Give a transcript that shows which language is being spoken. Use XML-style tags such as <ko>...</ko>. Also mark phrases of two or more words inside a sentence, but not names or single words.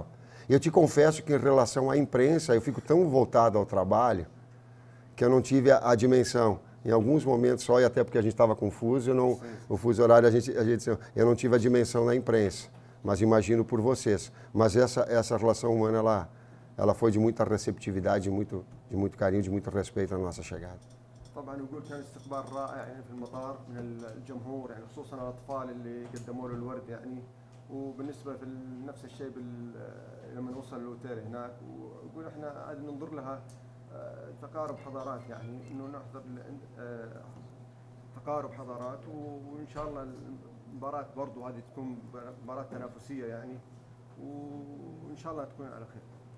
<pt>Eu te confesso que em relação à imprensa, eu fico tão voltado ao trabalho que eu não tive a dimensão. Em alguns momentos só, e até porque a gente estava confuso, o fuso horário, eu não tive a dimensão na imprensa, mas imagino por vocês. Mas essa relação humana, ela foi de muita receptividade, de muito carinho, de muito respeito à nossa chegada.</pt> <ar>طبعا يقول كان استقبال رائع يعني في المطار من الجمهور يعني خصوصا الاطفال اللي قدموا له الورد يعني وبالنسبه في نفس الشيء لما وصل الاوتيل هناك ويقول احنا عاد ننظر لها تقارب حضارات يعني انه نحضر تقارب حضارات وان شاء الله المباراه برضه هذه تكون مباراه تنافسيه يعني وان شاء الله تكون على خير.</ar>